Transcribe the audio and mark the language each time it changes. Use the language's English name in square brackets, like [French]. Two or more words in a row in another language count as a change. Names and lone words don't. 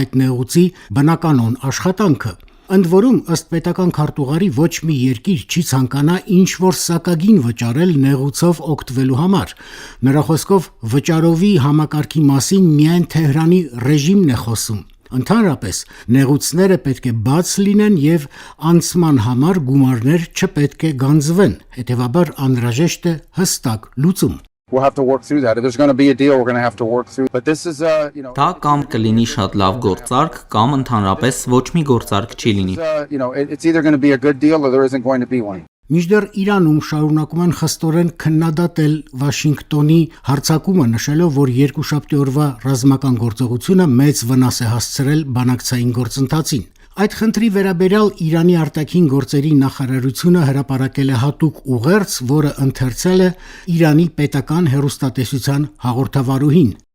[Armenian] այդ նեղուցի բնականոն աշխատանքը։ Ընդ որում, ըստ պետական քարտուղարի ոչ մի երկիր չի ցանկանա ինչ-որ սակագին վճարել նեղուցով օգտվելու համար։ Նրա խոսքով վճարովի համակարգի մասին միայն Թեհրանի ռեժիմն է խոսում։ Ընդհանրապես, նեղուցները պետք է բաց լինեն եւ անցման համար գումարներ չպետք է գանձվեն, հետեւաբար անհրաժեշտ է հստակ լուծում։ [English] We'll have to work through that. If there's going to be a deal, we're going to have to work through. But this is [Armenian] Դա կամ կլինի շատ լավ գործարք, կամ ընդհանրապես ոչ մի գործարք չի լինի։ [English] It's either going to be a good deal or there isn't going to be one. [Armenian] Մինչդեռ Իրանում շարունակում են խստորեն քննադատել Վաշինգտոնի հարձակումը, նշելով, որ երկուշաբթի օրվա ռազմական գործողությունը մեծ վնաս է հասցրել բանակցային գործընթացին։ Այդ խնդրի վերաբերյալ Իրանի արտաքին գործերի նախարարությունը հրապարակել է հատուկ ուղերձ, որը ընթերցել է Իրանի պետական հեռուստատեսության հաղորդավարուհին։